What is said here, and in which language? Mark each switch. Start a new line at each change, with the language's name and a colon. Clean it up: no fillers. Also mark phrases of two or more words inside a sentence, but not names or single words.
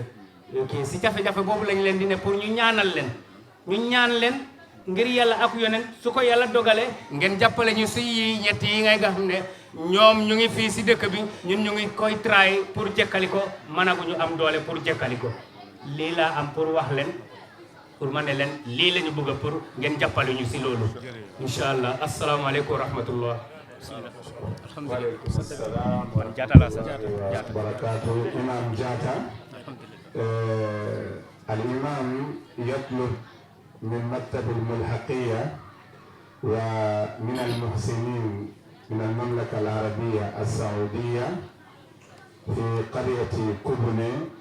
Wolof: ok si jafe-jafe boobu lañ leen di ne pour ñu ñaanal leen ñu ñaan leen ngir yàlla ak yoneen su ko yàlla dogalee ngeen jàppale ñu si ñett yi ngay nga xam ne ñoom ñu ngi fii si dëkk bi ñun ñu ngi koy try pour jekkali ko mënaguñu am doole pour jekkali ko lii laa am pour wax leen pour ma ne leen lii la ñu bëgg pour ngeen jàppale ñu si loolu
Arabic: إن شاء الله السلام عليكم ورحمة الله وعليكم السلام و barakatuh imam Jatta الإمام يطلب من مكتب الملحقية ومن المحسنين من المملكة العربية السعودية في قرية كوبوني